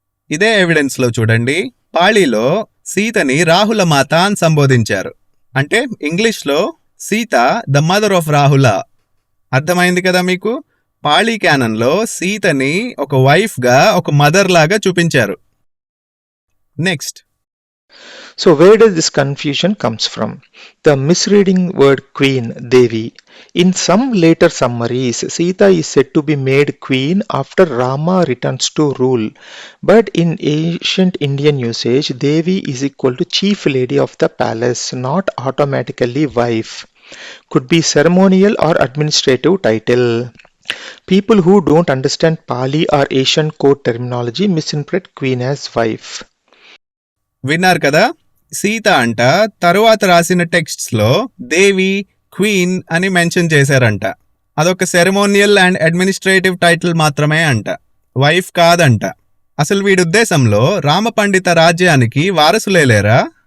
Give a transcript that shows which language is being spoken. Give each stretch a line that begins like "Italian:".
Telugu: ఇదే ఎవిడెన్స్ లో చూడండి, పాళీలో సీతని రాహుల మాత అని సంబోధించారు. అంటే ఇంగ్లీష్లో సీత
English: The mother of Rahula.
Telugu: అర్థమైంది కదా మీకు? పాళీ క్యానన్లో సీతని ఒక వైఫ్ గా, ఒక మదర్ లాగా చూపించారు.
English: Next. So where does this confusion comes from? The misreading word queen, Devi. In some later summaries, Sita is said to be made queen after Rama returns to rule. But in ancient Indian usage, Devi is equal to chief lady of the palace, not automatically wife. Could be ceremonial or administrative title. People who don't understand Pali or Asian court terminology misinterpret queen as wife.
Telugu: విన్నారు కదా, సీత అంట తరువాత రాసిన texts లో దేవి, queen అని mention చేశారంట. అదొక
English: ceremonial and administrative title
Telugu: మాత్రమే అంట, వైఫ్ కాదంట. అసలు వీడి ఉద్దేశంలో రామపండిత రాజ్యానికి వారసులేరా?